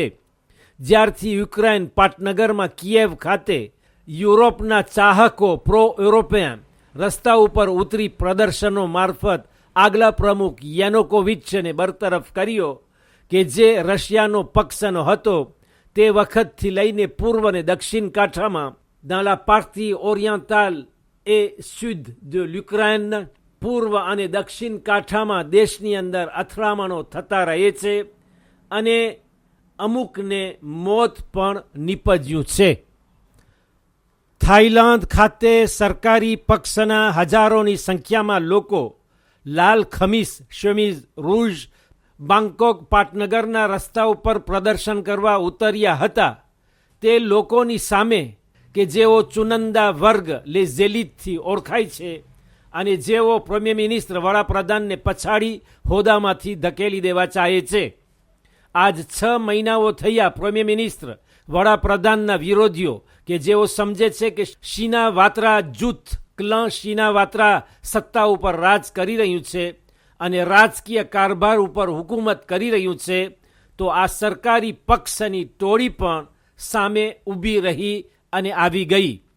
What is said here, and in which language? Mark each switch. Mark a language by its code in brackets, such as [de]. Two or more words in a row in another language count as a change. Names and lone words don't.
[gu] જ્યારથી યુક્રેન પાટનગરમાં કિયેવ ખાતે યુરોપના ચાહકો પ્રો યુરોપિયન રસ્તા ઉપર ઉતરી પ્રદર્શનો મારફત આગલા પ્રમુખ યાનુકોવિચને બરતરફ કર્યો કે જે રશિયાનો પક્ષનો હતો. તે વખતથી લઈને પૂર્વ અને દક્ષિણ કાંઠામાં [fr] dans la partie orientale et sud de l'Ukraine, [gu] પૂર્વ અને દક્ષિણ કાંઠામાં દેશની અંદર અથડામણો થતા રહે છે અને અમુકને મોત પણ નીપજ્યું છે. થાઈલેન્ડ ખાતે સરકારી પક્ષના હજારોની સંખ્યામાં લોકો લાલ ખમીસ [fr] chemises rouges [gu] બાંકોક પાટનગરના રસ્તા ઉપર પ્રદર્શન કરવા ઉતર્યા હતા. તે લોકોની સામે કે જેઓ ચુનંદા વર્ગ [fr] les élites [gu] ઓળખાય છે અને જેઓ [en] Premier Minister [gu] વડાપ્રધાનને પછાડી હોદ્દામાંથી ધકેલી દેવા ચાહે છે. આજ 6 મહિનાઓ થયા [en] Premier Minister [gu] વડાપ્રધાનના વિરોધીઓ કે જેઓ સમજે છે કે શીના વાત્રા જૂથ ક્લાં શીના વાત્રા સત્તા ઉપર રાજ કરી રહ્યું છે અને રાજકીય કારભાર ઉપર હુકુમત કરી રહ્યું છે, તો આ સરકારી પક્ષની ટોળી પણ સામે ઊભી રહી અને આવી ગઈ.